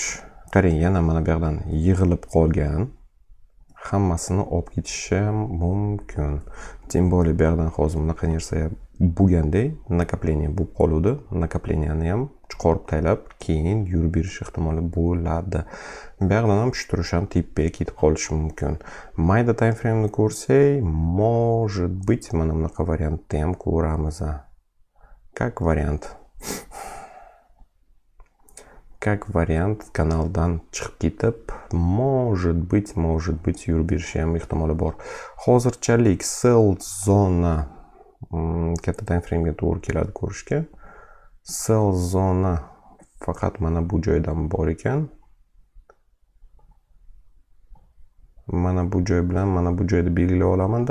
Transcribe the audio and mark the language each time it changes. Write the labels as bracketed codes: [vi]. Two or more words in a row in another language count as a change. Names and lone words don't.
[uz] Qarang, yana mana bu yerdan yig'ilib qolgan. Hammasini olib ketishi mumkin. [ru] Tем более [uz] bu yerdan hozir bunaqa narsa bo'lganda накопление bo'lib qoluvdi. Накопленияni ham chiqarib taylab, keyin yurib berish ehtimoli bo'ladi. Bu yerdan ham tushtirish ham teppaga ketib qolishi mumkin. Mayda [en] time frame'ni [uz] ko'rsak, [ru] может быть, [uz] mana bunaqa variantni ham ko'ramiz. [ru] Как вариант. Как вариант [uz] kanaldan chiqib ketib, [ru] может быть, [uz] yurib berishi ham ehtimoli bor. Hozirchalik sell zona katta [en] time frame'ga [uz] to'g'ri keladi ko'rishga. Sell zona faqat mana bu joydan bor ekan. Mana bu joy bilan mana bu joyda belgilab olaman-da.